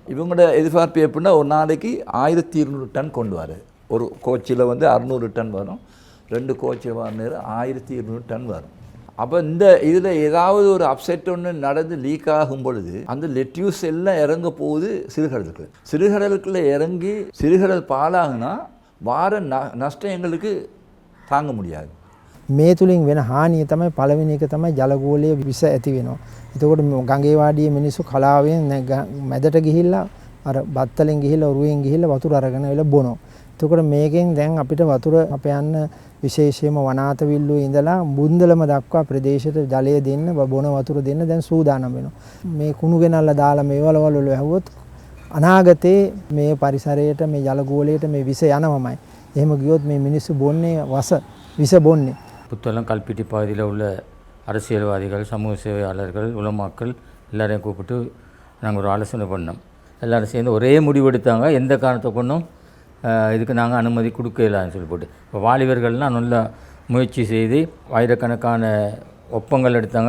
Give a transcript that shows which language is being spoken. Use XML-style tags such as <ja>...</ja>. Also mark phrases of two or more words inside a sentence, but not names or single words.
<ta>இவங்களோட எதிர்பார்ப்பு எப்படின்னா ஒரு நாளைக்கு 1200 டன் கொண்டு வர, ஒரு கோச்சில் 600 டன் வரும், 2 கோச்சில் வர நேரம் 1200 டன் வரும். அப்போ இந்த இதில் ஏதாவது ஒரு அப்செட் ஒன்று நடந்து லீக் ஆகும் பொழுது அந்த லெட்யூஸ் எல்லாம் இறங்க போகுது சிறுகடலுக்குள்ளே இறங்கி சிறுகடல் பாலாகுனா வார நஷ்டம் எங்களுக்கு தாங்க முடியாது.</ta> <si>මේ තුලින් වෙන හානිය තමයි පළවෙනි එක තමයි ජලගෝලයේ විස ඇති වෙනවා. එතකොට ගඟේ වාඩියේ මිනිස්සු කලාවෙන් මැදට ගිහිල්ලා අර බත්තලෙන් ගිහිල්ලා ඔරුවෙන් ගිහිල්ලා වතුර අරගෙන වෙලා බොනවා. එතකොට මේකෙන් දැන් අපිට වතුර අප යන්න විශේෂයෙන්ම වනාතවිල්ලුවේ ඉඳලා බුන්දලම දක්වා ප්‍රදේශයට ජලය දෙන්න බොන වතුර දෙන්න දැන් සූදානම් වෙනවා. මේ කුණු ගෙනල්ලා දාලා මේ වලවල් වල වැහුවොත් අනාගතේ මේ පරිසරයට මේ ජලගෝලයට මේ විස යනවමයි. එහෙම ගියොත් මේ මිනිස්සු බොන්නේ විස බොන්නේ.</si> <ta>புத்தளம் கல்பிட்டி பகுதியில் உள்ள அரசியல்வாதிகள், சமூக சேவையாளர்கள், உலமாக்கள் எல்லாரையும் கூப்பிட்டு நாங்கள் ஒரு ஆலோசனை பண்ணோம். எல்லோரும் சேர்ந்து ஒரே முடிவெடுத்தாங்க. எந்த காரணத்தை கொண்டும் இதுக்கு நாங்கள் அனுமதி கொடுக்கலான்னு சொல்லி போட்டு இப்போ வாலிபர்கள்லாம் நல்லா முயற்சி செய்து ஆயிரக்கணக்கான ஒப்பங்கள் எடுத்தாங்க.</ta>